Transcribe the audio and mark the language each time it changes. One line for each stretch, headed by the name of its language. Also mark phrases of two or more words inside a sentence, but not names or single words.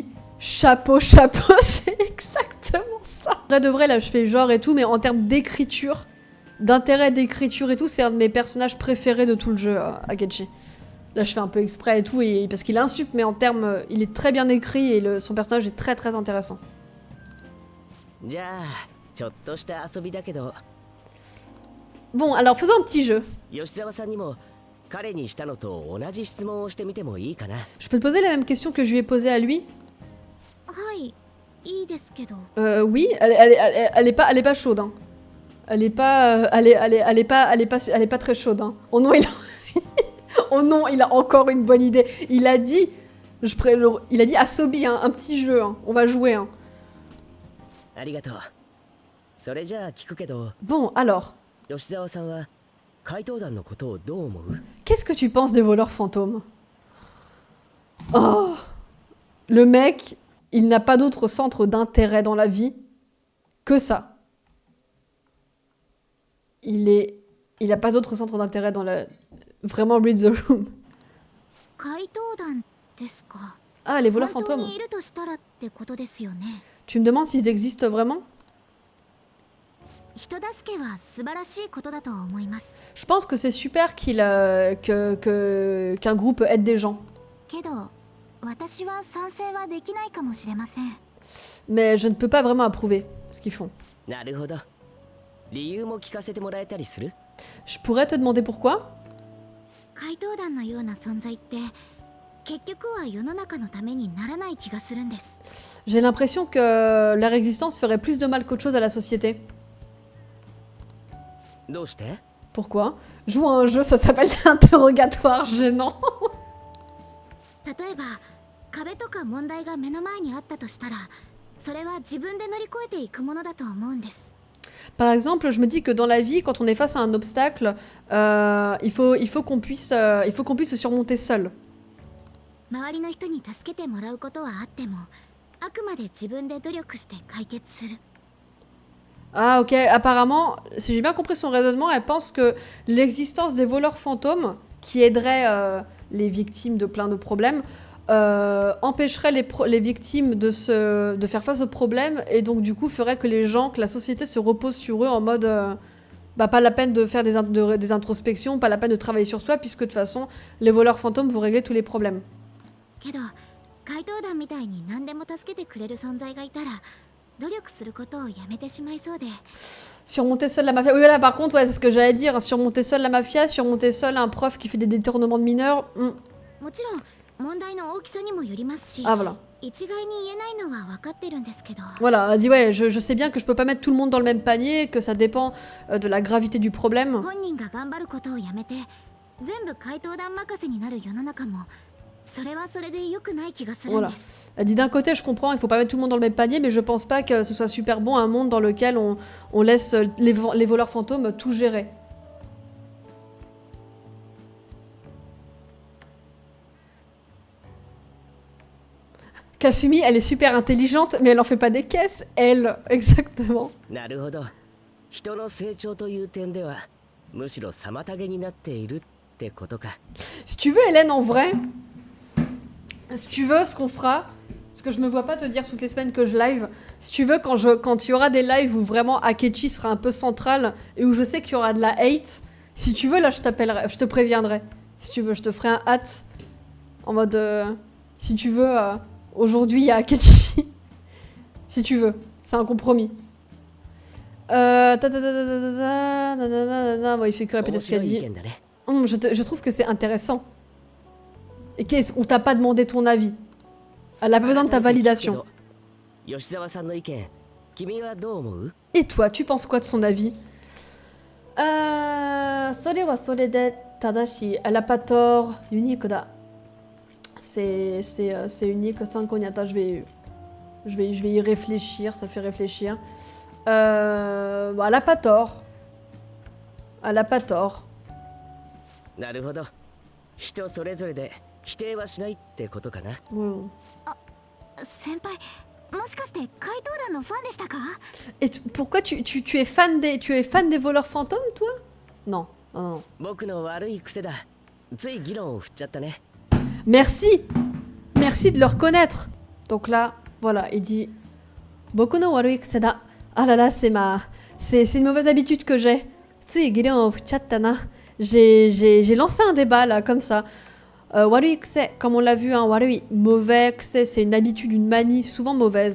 French: Chapeau, c'est exactement ça. Vrai de vrai, là, je fais genre et tout, mais en termes d'écriture, d'intérêt d'écriture et tout, c'est un de mes personnages préférés de tout le jeu, Akechi. Là, je fais un peu exprès et tout, parce qu'il insulte, mais en termes... il est très bien écrit et son personnage est très très intéressant.
Japanese: じゃあちょっとした遊びだけど。
French: Bon, alors faisons un petit jeu.
Japanese: 吉沢さんにも彼にしたのと同じ質問をしてみてもいいかな。
French: Je peux te poser la même question que je lui ai posée à lui?
Japanese: はいいいですけど
French: Oui, elle est pas chaude, hein. Elle est pas très chaude, hein. Oh non, oh non, il a encore une bonne idée. Il a dit Asobi, hein, un petit jeu, hein. On va jouer, hein.
Japanese: ありがとう。 それじゃあ聞くけど、
French: Bon, alors,
Japanese: 吉沢さんは怪盗団のことをどう思う？
French: qu'est-ce que tu penses des voleurs fantômes? Oh, le mec, il n'a pas d'autre centre d'intérêt dans la vie que ça. Il a pas d'autre centre d'intérêt dans la... Vraiment,
English: read the room.
Japanese: 怪盗団ですか。
French: Ah, les voleurs
Japanese: 本当
French: fantômes.
Japanese: にいるとしたらってことですよね。
French: Tu me demandes s'ils existent vraiment?
Japanese: 人助けは素晴らしいことだと思います。
French: Je pense que c'est super qu'un groupe aide des gens.
Japanese: けど、私は賛成はできないかもしれません。
French: Mais je ne peux pas vraiment approuver ce qu'ils font.
Japanese: なるほど。理由も聞かせてもらえたりする？
French: Je pourrais te demander pourquoi?
Japanese: 怪盗団のような存在って結局は世の中のためにならない気がするんです。
French: J'ai l'impression que leur existence ferait plus de mal qu'autre chose à la société.
Japanese: どうして？
French: Pourquoi? Joue à un jeu, ça s'appelle l'interrogatoire gênant.
Japanese: 例えば壁とか問題が目の前にあったとしたら、それは自分で乗り越えていくものだと思うんです。
French: Par exemple, je me dis que dans la vie, quand on est face à un obstacle, il faut qu'on puisse se surmonter seul.
Japanese: 周りの人に助けてもらうことはあっても、あくまで自分で努力して解決する。
French: Ah ok, apparemment, si j'ai bien compris son raisonnement, elle pense que l'existence des voleurs fantômes, qui aideraient les victimes de plein de problèmes, empêcherait les victimes de faire face aux problèmes, et donc du coup ferait que la société se repose sur eux en mode pas la peine de faire des introspections, pas la peine de travailler sur soi, puisque de toute façon les voleurs fantômes vont régler tous les problèmes.
Japanese: けど怪盗団みたいに何でも助けてくれる存在がいたら、努力することをやめてしまいそうで。
French: Surmonter seul la mafia. Oui, là par contre, ouais, c'est ce que j'allais dire. Surmonter seul la mafia, surmonter seul un prof qui fait des détournements de mineurs.
Japanese: もちろん問題の大きさにもよりますし、
French: Ah voilà.
Japanese: 一概に言えないのは分かってるんですけど。
French: Voilà, elle dit ouais, je sais bien que je peux pas mettre tout le monde dans le même panier, que ça dépend de la gravité du problème.
Japanese: 本人が頑張ることをやめて、全部怪盗団任せになる世の中も、それはそれで良くない気がするんです。
French: Elle dit d'un côté, je comprends, il faut pas mettre tout le monde dans le même panier, mais je pense pas que ce soit super bon un monde dans lequel on laisse les voleurs fantômes tout gérer. Kasumi, elle est super intelligente, mais elle en fait pas des caisses, elle, exactement.
Japanese: なるほど。人の成長という点では、むしろ妨げになっているってことか。
French: Si tu veux, Hélène, en vrai, si tu veux, ce qu'on fera, parce que je me vois pas te dire toutes les semaines que je live, si tu veux, quand il y aura des lives où vraiment Akechi sera un peu central et où je sais qu'il y aura de la hate, si tu veux, là, je t'appellerai, je te préviendrai. Si tu veux, je te ferai un hâte en mode, si tu veux, aujourd'hui, il y a Akechi. Si tu veux, c'est un compromis. Bon, il fait que répéter ce qu'elle
Japanese: 面白い意
French: dit.
Japanese: 見だね。
French: Je trouve que c'est intéressant. Et on t'a pas demandé ton avis. Elle a pas besoin de ta validation.
Japanese: 吉沢さんの意見、君はどう思う？
French: Et toi, tu penses quoi de son avis?
Japanese: それはそれで正しい.
French: Elle a pas tort.
Japanese: ユニークだ.
French: C'est unique.
Japanese: 参考に
French: attends, je vais y réfléchir. Ça fait réfléchir. Bon, elle a pas tort. Elle a pas tort.
Japanese: なるほど。人それぞれで否定はしないってことかな。
French: Ouais.
Japanese: 先輩、もしかして怪盗団のファンでしたか？
French: Et pourquoi tu es fan des voleurs fantômes, toi? Non, non, non.
Japanese: 僕の悪い癖だ。つい議論を振っちゃったね。
French: Merci! Merci de le reconnaître. Donc là, voilà, il dit
Japanese: 僕の悪い癖だ.
French: Ah là là, c'est une mauvaise habitude que j'ai.
Japanese: つい議論振っちゃったな.
French: J'ai lancé un débat là, comme ça.
Japanese: 悪い癖,
French: comme on l'a vu, hein, warui, mauvais kuse, c'est une habitude, une manie, souvent mauvaise.